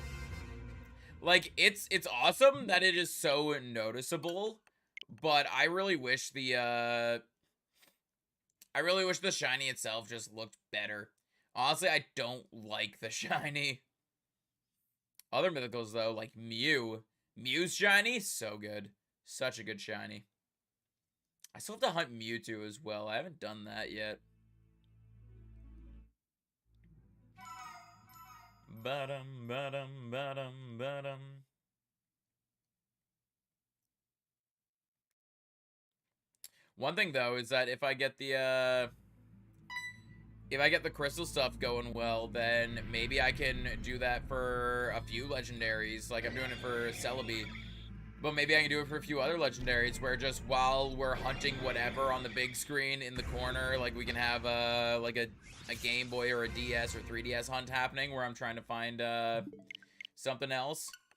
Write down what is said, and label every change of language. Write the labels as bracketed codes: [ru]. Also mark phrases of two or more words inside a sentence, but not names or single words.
[en] Like, it's awesome that it is so noticeable, but I really wish the shiny itself just looked better. Honestly, I don't like the shiny. Other mythicals, though, like Mew. Mew's shiny, so good. Such a good shiny. I still have to hunt Mewtwo as well. I haven't done that yet. Ba-dum, ba-dum, ba-dum, ba-dum. One thing, though, is that if I get the crystal stuff going well, then maybe I can do that for a few legendaries. Like, I'm doing it for Celebi. But maybe I can do it for a few other legendaries where just while we're hunting whatever on the big screen in the corner, like, we can have, like a Game Boy or a DS or 3DS hunt happening where I'm trying to find, something else.